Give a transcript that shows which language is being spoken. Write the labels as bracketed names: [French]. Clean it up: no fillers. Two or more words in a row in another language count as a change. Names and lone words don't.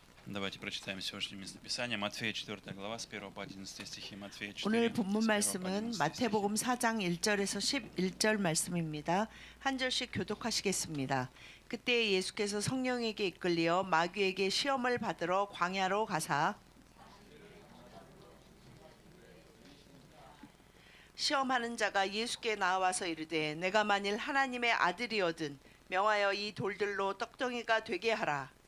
[Russian] Давайте прочитаем сегодняшнее местописание. Матфея 4 глава с 1 по 11 стихи. Матфея 4, [Korean] 오늘 [Russian] с 1 [Korean] 본문 [Russian] по 11 [Korean] 말씀은 [Russian] стихи. [Korean] 마태복음 4장 1절에서 11절 말씀입니다. 한 절씩 교독하시겠습니다. 그때 예수께서 성령에게 이끌려 마귀에게 시험을 받으러 광야로 가사 시험하는 자가 예수께 나와서 이르되 내가 만일 하나님의 아들이거든 명하여 이 돌들로 떡덩이가 되게 하라.